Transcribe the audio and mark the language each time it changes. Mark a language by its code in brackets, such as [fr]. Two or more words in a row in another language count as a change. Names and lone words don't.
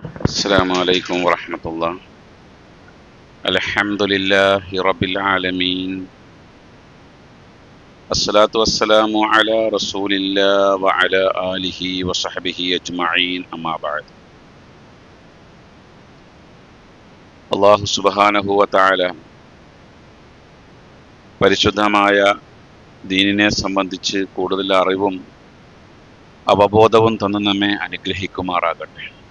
[ar] السلام عليكم ورحمة الله. الحمد لله رب العالمين. الصلاة والسلام على رسول الله وعلى آله وصحبه أجمعين أما بعد. الله سبحانه وتعالى [ml] പരിശുദ്ധമായ ദീനിനെ സംബന്ധിച്ച് കൂടുതൽ അറിവും അവബോധവും തന്ന് നമ്മെ അനുഗ്രഹിക്കുമാറാകട്ടെ.